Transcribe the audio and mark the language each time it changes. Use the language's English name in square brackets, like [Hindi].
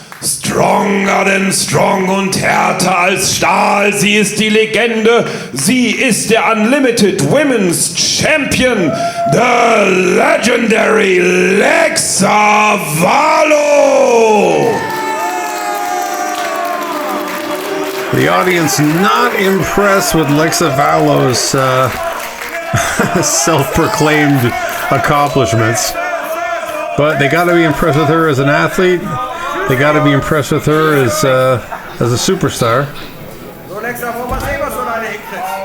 [English] Stronger than strong [German] und härter als Stahl. Sie ist die Legende. Sie ist der Unlimited Women's Champion, [English] the legendary [German] Lexa Valo. [English] The audience not impressed with Lexa Valo's self-proclaimed accomplishments, but they got to be impressed with her as an athlete. They got to be impressed with her as a superstar. [German] So, Lexa, wollen wir sehen, was du da hinkriegst?